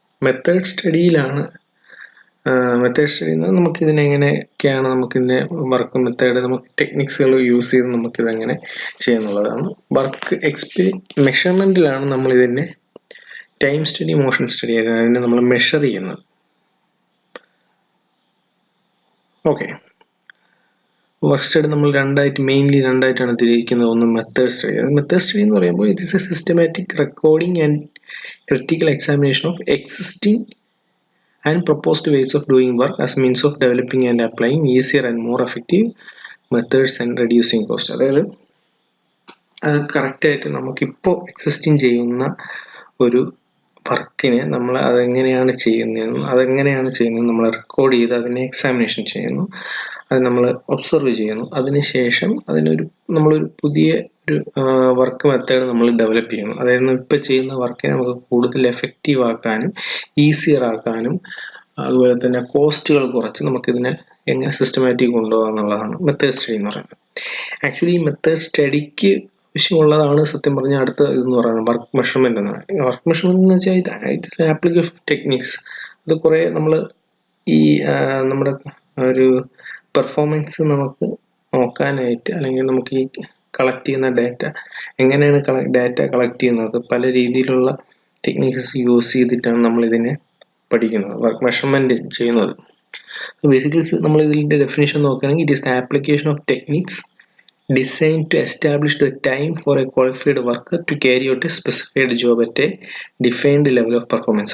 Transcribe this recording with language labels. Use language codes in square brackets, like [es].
[ml] Method സ്റ്റഡിയിലാണ് method study എന്നാൽ നമുക്കിതിനെങ്ങനെയൊക്കെയാണ് നമുക്കിതിൻ്റെ work method, നമുക്ക് ടെക്നിക്സുകൾ യൂസ് ചെയ്ത് നമുക്കിതെങ്ങനെ ചെയ്യാന്നുള്ളതാണ്. വർക്ക് മെഷർമെൻറ്റിലാണ് നമ്മളിതിൻ്റെ ടൈം സ്റ്റഡി, മോഷൻ സ്റ്റഡി അതിനെ നമ്മൾ മെഷർ ചെയ്യുന്നത്. ഓക്കെ, വർക്ക് സ്റ്റഡി നമ്മൾ മെയിൻലി രണ്ടായിട്ടാണ് തിരിക്കുന്നത്. ഒന്ന് മെത്തേഡ് സ്റ്റഡി. [en] method study [ml] എന്ന് പറയുമ്പോൾ [en] It is a systematic recording and critical examination of existing and proposed ways of doing work as means of developing and applying easier and more effective methods and reducing cost. [ml] അതായത് അത് കറക്റ്റായിട്ട് നമുക്കിപ്പോൾ existing ചെയ്യുന്ന ഒരു വർക്കിനെ നമ്മൾ അതെങ്ങനെയാണ് ചെയ്യുന്നതെന്ന് നമ്മൾ റെക്കോർഡ് ചെയ്ത് അതിനെ എക്സാമിനേഷൻ ചെയ്യുന്നു, അത് നമ്മൾ ഒബ്സർവ് ചെയ്യുന്നു. അതിനുശേഷം നമ്മളൊരു പുതിയ ഒരു വർക്ക് മെത്തേഡ് നമ്മൾ ഡെവലപ്പ് ചെയ്യുന്നു. അതായത് ഇപ്പോൾ ചെയ്യുന്ന വർക്കിനെ നമുക്ക് കൂടുതൽ എഫക്റ്റീവ് ആക്കാനും ഈസിയർ ആക്കാനും അതുപോലെ തന്നെ കോസ്റ്റുകൾ കുറച്ച് നമുക്കിതിനെ എങ്ങനെ സിസ്റ്റമാറ്റിക് കൊണ്ടുപോകാം എന്നുള്ളതാണ് മെത്തേഡ് സ്റ്റഡി എന്ന് പറയുന്നത്. ആക്ച്വലി ഈ മെത്തേഡ് സ്റ്റഡിക്ക് ആവശ്യമുള്ളതാണ് സത്യം പറഞ്ഞാൽ അടുത്ത ഇതെന്ന് പറയുന്നത് വർക്ക് മെഷർമെൻറ്റ് എന്നാണ്. വർക്ക് മെഷർമെൻറ്റ് എന്ന് വെച്ചാൽ [en] Its application of techniques. [ml] അത് കുറേ നമ്മൾ ഈ നമ്മുടെ ഒരു പെർഫോമൻസ് നമുക്ക് നോക്കാനായിട്ട്, അല്ലെങ്കിൽ നമുക്ക് ഈ കളക്ട് ചെയ്യുന്ന ഡാറ്റ എങ്ങനെയാണ് ഡാറ്റ കളക്ട് ചെയ്യുന്നത്, പല രീതിയിലുള്ള ടെക്നിക്സ് യൂസ് ചെയ്തിട്ടാണ് നമ്മളിതിനെ പഠിക്കുന്നത്, വർക്ക് മെഷർമെൻറ്റ് ചെയ്യുന്നത്. ബേസിക്കലി നമ്മൾ ഇതിൻ്റെ ഡെഫിനേഷൻ നോക്കുകയാണെങ്കിൽ [en] It is the application of techniques designed to establish the time for a qualified worker to carry out a specified job at a defined level of performance.